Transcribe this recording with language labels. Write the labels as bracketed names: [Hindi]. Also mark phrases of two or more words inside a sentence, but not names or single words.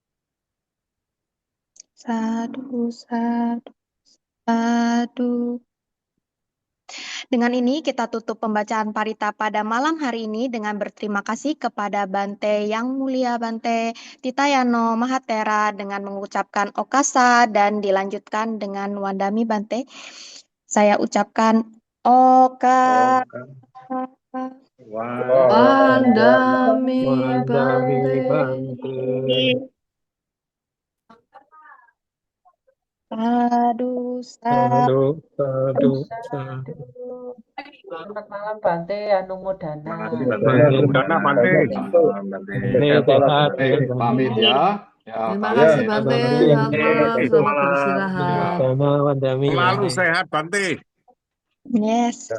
[Pali] Sadu, sadu, sadu. [Indonesian] Dengan ini kita tutup pembacaan parita pada malam hari ini dengan berterima kasih kepada Bante Yang Mulia Bante Titayano Mahatera dengan mengucapkan okasa dan dilanjutkan dengan [Pali] Wandami Bante. [Indonesian] Saya ucapkan oka. [Pali] Wandami Wandami Bante. Sadu, Sadu, sadu, sadu. [Indonesian] Selamat malam Bante Anumodana. Terima kasih Bante. [Pali] Anumodana, Bante. [Indonesian] Malam Bante. Ini sehat. Pamit ya. Terima kasih Bante. Selamat malam. Selamat malam. beristirahat. Sama Wandami. Selalu sehat, Bante. Yes.